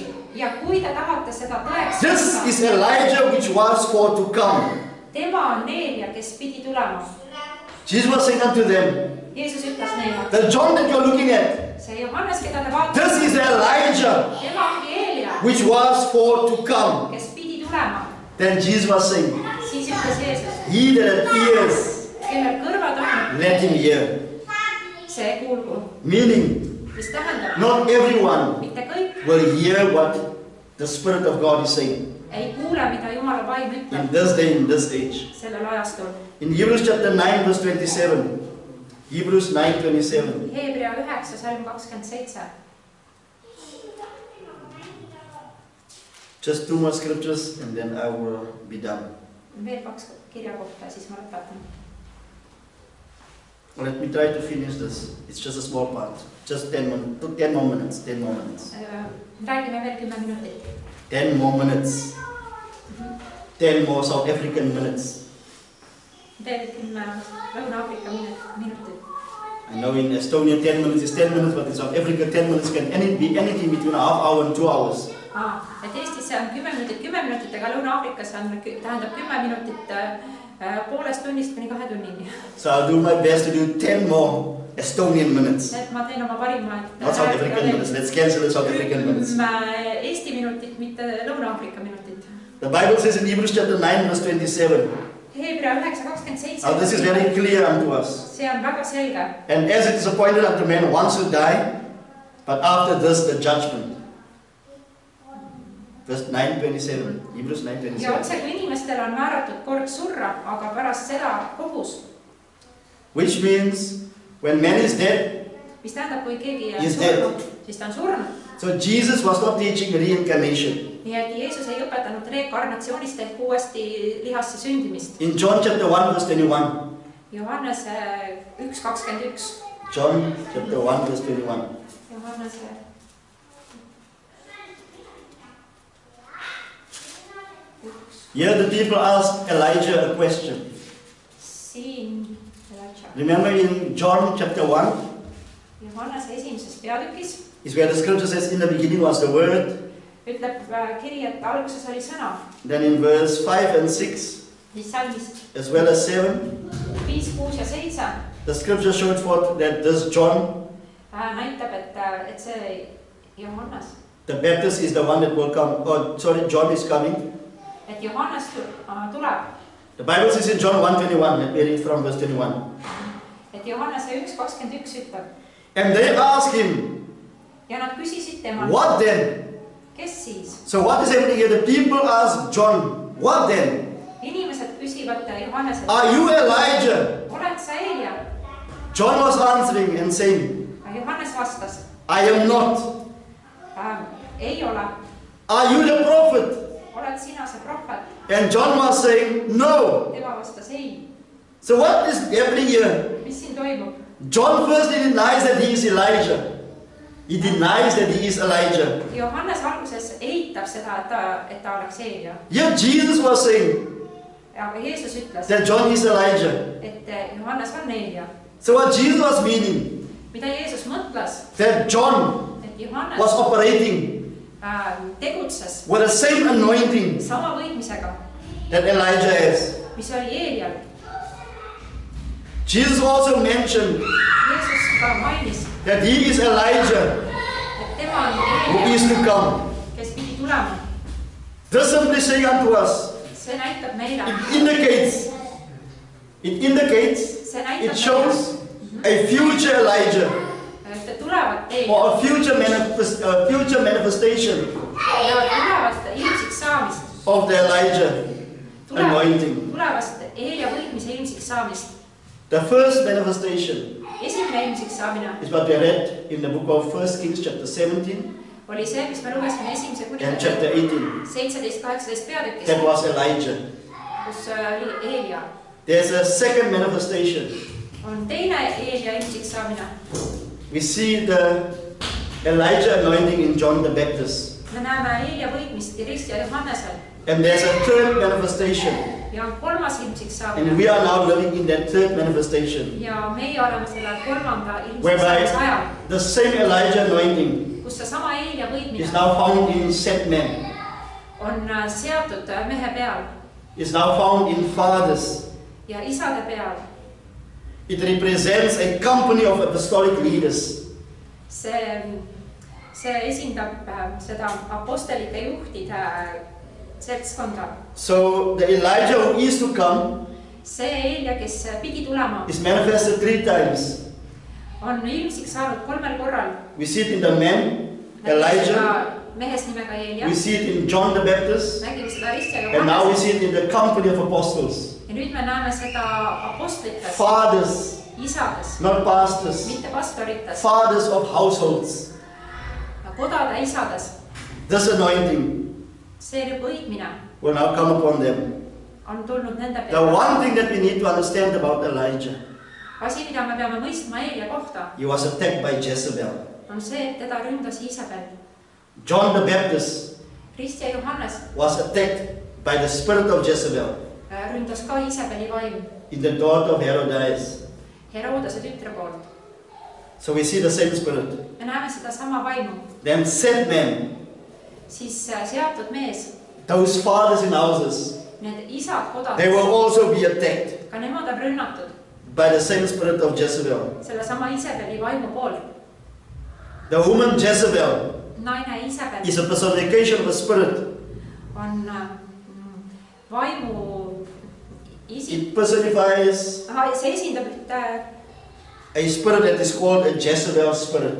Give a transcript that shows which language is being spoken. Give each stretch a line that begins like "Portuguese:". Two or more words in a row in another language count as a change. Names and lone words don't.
Estonian: Ja kui te tahate seda tõeks
English: this is Elijah which was for to come.
Estonian: tema on Eelia, kes pidi tulema.
English: Jesus was saying unto them,
Estonian: Jeesus ütles neile,
English: the John that you're looking at,
Estonian: see Johannes, keda te vaatate,
English: this is Elijah
Estonian: tema ongi Eelia,
English: which was for to come.
Estonian: kes pidi tulema.
English: Then Jesus was saying,
Estonian: Siis ütles Jeesus,
English: he that hath ears,
Estonian: kellel kõrvad on,
English: let him hear.
Estonian: see kuulgu.
English: Meaning,
Estonian: mis tähendab,
English: Not everyone
Estonian: mitte kõik
English: will hear what the Spirit of God is saying
Estonian: ei kuule, mida Jumala vaim
English: in
Estonian: ütleb
English: this day, in this age.
Estonian: sellel ajastul.
English: In Hebrews chapter 9, verse 27. Hebrews 9:27.
Estonian: Hebrea 9, salm 27.
English: Just 2 more scriptures and then I will be done.
Estonian: Veel 2 kirjakohta ja siis ma lõpetan.
English: Let me try to finish this. It's just a small part. Just 10 more minutes. 10 more minutes.
Estonian: Räägime veel 10 minutit.
English: 10 more minutes. 10 more South African minutes.
Estonian: Veel 10 Lõuna-Aafrika minutit.
English: I know in Estonia 10 minutes is 10 minutes, but in South Africa 10 minutes can be anything between a half hour and 2 hours.
Estonian: Et Eestis on 10 minutit, aga Lõuna-Aafrikas tähendab 10 minutit poolest tunnist kuni 2 tunnini.
English: So I'll do my best to do 10 more Estonian minutes.
Estonian: Et ma teen oma parima, et
English: Not South African minutes. Let's cancel the South African minutes.
Estonian: Eesti minutit, mitte Lõuna-Aafrika minutit.
English: The Bible says in Hebrews chapter 9 verse 27.
Estonian: Hebrea 9:27.
English: Now this is very clear unto us.
Estonian: See on väga selge.
English: And as it is appointed unto men once to die, but after this the judgment. Verse 9:27. Hebrews
Estonian: Ja 9:27. otse kui inimestele on määratud kord surra, aga pärast seda kohus.
English: Which means when man is dead,
Estonian: Mis tähendab, kui keegi on
English: He is
Estonian: surnud, siis ta on surnud.
English: so Jesus was not teaching reincarnation.
Estonian: Nii et Jeesus ei õpetanud reinkarnatsioonist ehk uuesti lihasse sündimist.
English: In John chapter 1 verse 21.
Estonian: Johannese 1:21.
English: John chapter 1 verse 21.
Estonian: Johannese
English: Here the people asked Elijah a question.
Estonian: siin Elijah.
English: Remember in John chapter 1
Estonian: Johannese 1. peatükis
English: is where the scripture says in the beginning was the word.
Estonian: ütleb kiri, et alguses oli sõna.
English: Then in verse 5 and 6
Estonian: Siis salmist
English: as well as 7,
Estonian: 5, 6 ja 7
English: the scripture showed forth that this John
Estonian: näitab, et see Johannes,
English: the Baptist is the one that will come. Oh, sorry, John is coming.
Estonian: et Johannes tuleb.
English: The Bible says in John 1:21. Let me read from verse 21.
Estonian: Et Johannese 1:21 ütleb.
English: And they asked him,
Estonian: Ja nad küsisid temalt,
English: what then?
Estonian: kes siis?
English: So what is happening here? The people ask John, what then?
Estonian: Inimesed küsivad Johanneselt,
English: Are you Elijah?
Estonian: oled sa Eelia?
English: John was answering and saying,
Estonian: Johannes vastas,
English: I am not.
Estonian: ei ole.
English: Are you the prophet?
Estonian: Oled sina see prohvet?
English: And John was saying, no.
Estonian: Tema vastas ei.
English: So what is happening here?
Estonian: Mis siin toimub?
English: John firstly denies that he is Elijah. He denies that he is Elijah.
Estonian: Johannes alguses eitab seda, et ta oleks Eelia.
English: Yet Jesus was saying
Estonian: Aga Jeesus ütles,
English: that John is Elijah.
Estonian: et Johannes on Eelia.
English: So what Jesus was meaning,
Estonian: Mida Jeesus mõtles,
English: that John
Estonian: et Johannes
English: was operating
Estonian: tegutses
English: with the same anointing
Estonian: sama võitmisega,
English: that Elijah has.
Estonian: mis oli Eelial.
English: Jesus also mentioned
Estonian: Jeesus ka mainis,
English: that he is Elijah
Estonian: et tema on
English: who
Estonian: Eelia,
English: is to come.
Estonian: kes pidi tulema.
English: This simply saying unto us,
Estonian: See näitab meile,
English: it indicates,
Estonian: see näitab
English: it shows a future Elijah
Estonian: et tulevad Eelia
English: or a future manifestation
Estonian: ja tulevad ilmsiks saamist.
English: of the Elijah anointing.
Estonian: Tulevast Eelia võitmise ilmsiks saamist.
English: The first manifestation
Estonian: Esimene ilmsiks saamine
English: is what we read in the book of 1 Kings chapter 17
Estonian: oli see, mis me lugesime esimese
English: and
Estonian: kuningaga
English: chapter 18.
Estonian: 17-18 peatükis,
English: That was Elijah.
Estonian: kus oli Eelia.
English: There's a second manifestation.
Estonian: On teine Eelia ilmsiks saamine.
English: We see the Elijah anointing in John the Baptist.
Estonian: Me näeme Eelia võitmist Kirist ja Johannesel.
English: And there's a third manifestation.
Estonian: Ja on kolmas ilmsiks
English: And
Estonian: saamine.
English: we are now living in that third manifestation.
Estonian: Ja meie oleme selle kolmanda ilmsiks
English: Whereby
Estonian: saamise ajal,
English: the same Elijah anointing
Estonian: kus seesama Eelia
English: is
Estonian: võitmine
English: now found in set men.
Estonian: on seatud mehe peal
English: Is now found in fathers.
Estonian: ja isade peal.
English: It represents a company of apostolic leaders.
Estonian: See esindab seda apostelite juhtide seltskonda.
English: So the Elijah who is to come
Estonian: See Eelia, kes pidi tulema,
English: is manifested 3 times.
Estonian: on ilmsiks saanud 3 korral.
English: We see it in the man, Elijah.
Estonian: Mehes nimega Eelia.
English: We see it in John the Baptist.
Estonian: Nägime seda Risti ja
English: And now we
Estonian: Johannest.
English: see it in the company of apostles.
Estonian: Ja nüüd me näeme seda apostlitest,
English: Fathers,
Estonian: isades,
English: not pastors.
Estonian: mitte pastorites,
English: Fathers of households.
Estonian: kodade isades.
English: This anointing
Estonian: See võitmine
English: will now come upon them.
Estonian: on tulnud nende
English: The
Estonian: peale.
English: one thing that we need to understand about Elijah,
Estonian: Asi, mida me peame mõistma Eelia kohta,
English: he was attacked by Jezebel.
Estonian: on see, et teda ründas Iisabel.
English: John the Baptist
Estonian: Risti ja Johannes
English: was attacked by the spirit of Jezebel
Estonian: ründas ka Iisabeli vaim
English: in the daughter of Herodias.
Estonian: Herodese tütre poolt.
English: So we see the same spirit.
Estonian: Me näeme seda sama vaimu.
English: Then set men,
Estonian: Siis seatud mees,
English: those fathers in houses,
Estonian: need isad
English: they will
Estonian: kodades,
English: also be attacked
Estonian: ka nemad on rünnatud
English: by the same spirit of Jezebel.
Estonian: selle sama Iisabeli vaimu poolt.
English: The woman Jezebel
Estonian: Naine Iisabel
English: is a personification of a spirit.
Estonian: on vaimu isik.
English: It personifies
Estonian: See esindab ühte,
English: a spirit that is called a Jezebel spirit.